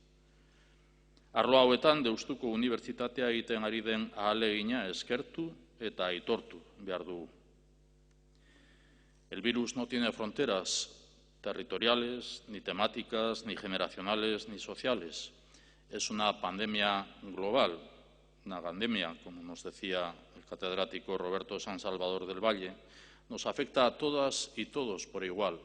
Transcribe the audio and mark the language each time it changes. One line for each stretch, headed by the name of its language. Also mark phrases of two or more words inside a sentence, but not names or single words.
Basque: Arlo hauetan Deustuko Unibertsitatea egiten ari den ahalegina eskertu eta aitortu behar dugu.
Spanish: El virus no tiene fronteras territoriales, ni temáticas, ni generacionales, ni sociales. Es una pandemia global, una pandemia, como nos decía el catedrático Roberto San Salvador del Valle, nos afecta a todas y todos por igual.